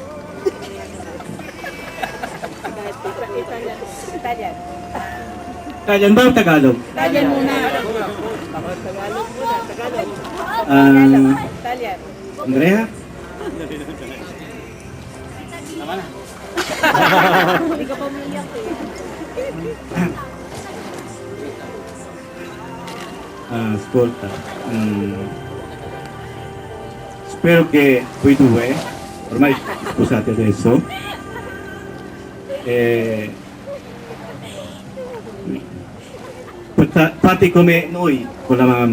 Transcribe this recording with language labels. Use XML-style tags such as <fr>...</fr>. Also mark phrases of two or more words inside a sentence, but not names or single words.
<tl>Italian ba o Tagalog? Italian muna. Italian. Andrea? Hindi ka pa umiiyak eh.</tl> <it>Ascolta. Spero che voi due, ormai sposati adesso, fate come noi con la mamma.</it>